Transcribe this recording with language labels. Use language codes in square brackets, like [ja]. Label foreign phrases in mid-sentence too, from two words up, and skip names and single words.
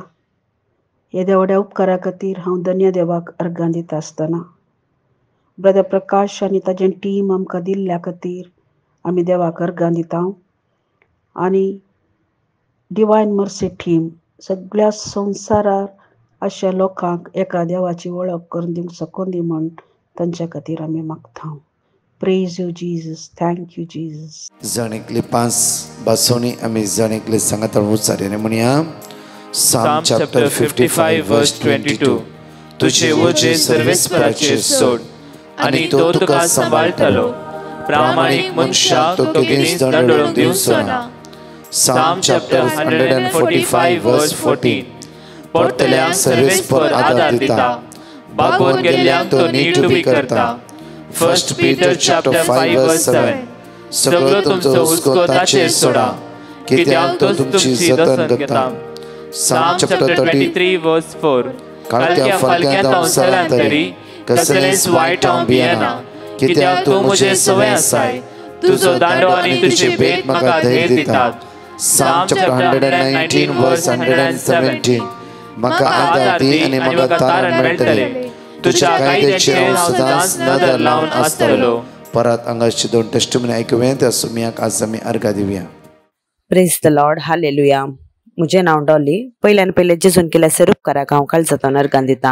[kok] हे देवड्या उपकारा खातीर हांव धन्य देवाक अर्घां दिता आसतना ब्रदर प्रकाश आनी ताजें टीम आमकां दिल्ल्या खातीर आमी देवाक अर्घां दिता. आनी डिवायन मर्सी टीम सगळ्या संवसारार अशा लोकांक एका देवाची वळख करून दिवंक सकून दी म्हण तांच्या खातीर आमी मागता. [en] praise you Jesus, thank you Jesus. [kok] जणेकली 5 बासोनी आमी जणेकली सांगाताळ उच्चारयाने म्हणया. [en] Psalm chapter 55 verse 22. [kok] तुझे ओझे सर्वेस्पराचेर सोड आनी तो तुका सांबाळटलो. प्रामाणीक मनशाक तो बेगीन दंडोळूंक दिवचो ना. [en] Psalm chapter 145 verse 14. [kok] पडतल्यांक सर्वेस्पर आदार दिता, बागोवन गेल्ल्यांक तो नीट उबी करता. [en] 1 Peter chapter 5 verse 7. [kok] सगळो तुमचो हुस्को ताचेर सोडा, कित्याक तो तुमची जतन करता. [en] Psalm chapter 33 verse 4. [kok] काळक्या फालक्यांत हांव चलत तरी कसलेंच वायट हांव भियेना, कित्याक तूं म्हजें सवय आसाय. तुजो दांडो आनी तुजे भेट म्हाका धैर्य दितात. [en] Psalm chapter 119 verse 117. [kok] म्हाका आदार दी आनी म्हाका तारण मेळटलें. तुज्या कायद्याचेर हांव सदांच नदर लावन आसतलो. परत हांगाची 2 टेस्टिमनी आयकुया त्या सुमयाक आज आमी अर्घा दिवया. [en] praise the Lord, [kok] हालेलुया. म्हजें नांव डॉली. पयल्यान पयले जेजून केल्या सेरूपकाराक हांव काळजांतल्यान अर्घां दिता.